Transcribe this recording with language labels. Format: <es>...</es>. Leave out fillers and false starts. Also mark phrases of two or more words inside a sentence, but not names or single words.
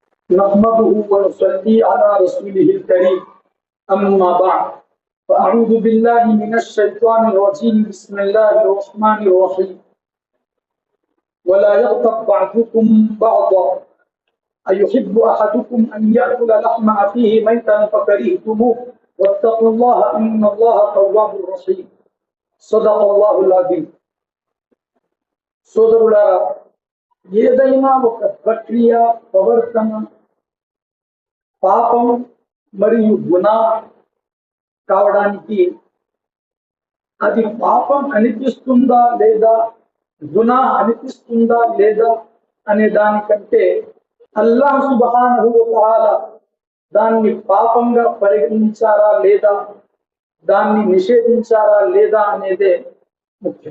<ar>نحمده ونصلي على رسوله الكريم أما بعد فأعوذ بالله من الشيطان الرجيم بسم الله الرحمن الرحيم ولا يغتب بعضكم بعضا أيحب أحدكم أن يأكل لحم أخيه ميتا فكرهتموه واتقوا الله إن الله تواب رحيم صدق الله العظيم.</ar> <te>సోదరులారా, ఏదైనా ఒక ప్రక్రియ ప్రవర్తన పాపం మరియు గుణా కావడానికి అది పాపం అనిపిస్తుందా లేదా గుణా అనిపిస్తుందా లేదా అనే దానికంటే అల్లాహ్</te> <ar>سبحانه وتعالى</ar> <te>దాన్ని పాపంగా పరిగణించారా లేదా, దాన్ని నిషేధించారా లేదా అనేదే ముఖ్యం.</te>